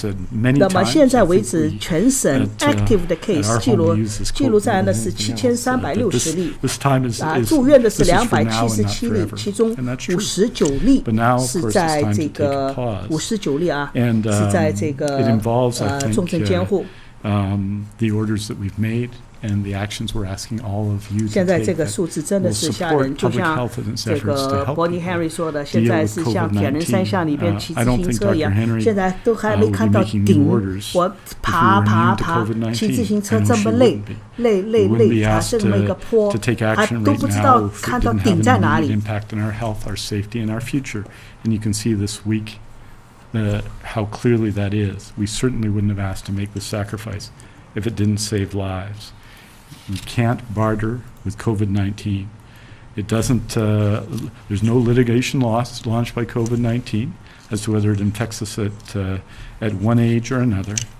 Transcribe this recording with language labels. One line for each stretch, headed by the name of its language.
Chinese: 那么现在为止，全省 active 的 case 记录在案的是7360例，住院的是277例，其中59例是在这个59例是在这个重症监护。
English: The orders that we've made and the actions we're asking all of you to take.
Chinese: 现在这个数字真的是吓人，就像这个 Bonnie Henry 说的，现在是像铁人三项里边骑自行车一样，现在都还没看到顶，我爬，骑自行车这么累，爬这么一个坡，还都不知道看到顶在哪里。
English: Impact on our health, our safety, and our future. And you can see this week how clearly that is. We certainly wouldn't have asked to make the sacrifice if it didn't save lives. You can't barter with COVID-19. It doesn't, there's no litigation launched by COVID-19 as to whether it infects us at one age or another.